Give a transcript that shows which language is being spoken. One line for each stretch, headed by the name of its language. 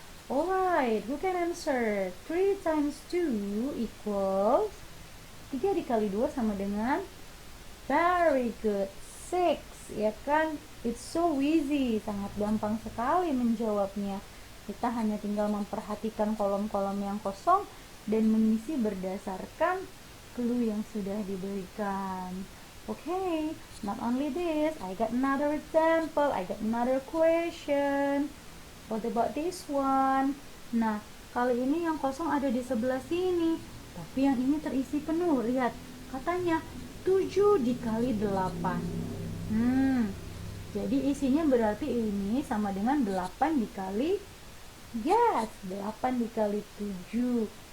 English: Alright, who can answer? 3 times 2 equals,
Indonesian: 3 dikali 2 sama dengan,
English: very good, 6,
Indonesian: ya kan?
English: It's so easy,
Indonesian: sangat gampang sekali menjawabnya. Kita hanya tinggal memperhatikan kolom-kolom yang kosong dan mengisi berdasarkan clue yang sudah diberikan.
English: Okay, not only this, I got another example, I got another question. What about this one?
Indonesian: Nah, kali ini yang kosong ada di sebelah sini, tapi yang ini terisi penuh. Lihat, katanya 7 dikali 8. Jadi isinya berarti ini sama dengan 8 dikali, yes, 8 dikali 7.